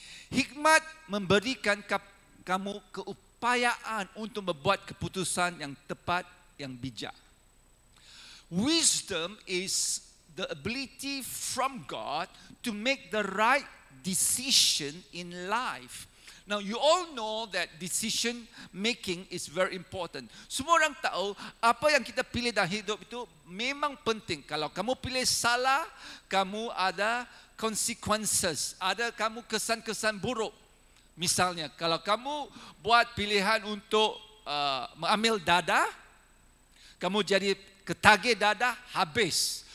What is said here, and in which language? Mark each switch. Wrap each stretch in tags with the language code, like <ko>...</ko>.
<ms>Hikmat memberikan kamu keupayaan untuk membuat keputusan yang tepat, yang bijak.</ms> <en>Wisdom is the ability from God to make the right decision in life. Now, you all know that decision making is very important.</en> <ms>Semua orang tahu apa yang kita pilih dalam hidup itu memang penting. Kalau kamu pilih salah, kamu ada consequences, ada kamu kesan-kesan buruk. Misalnya, kalau kamu buat pilihan untuk mengambil dada, kamu jadi ketagih dada, habis.</ms>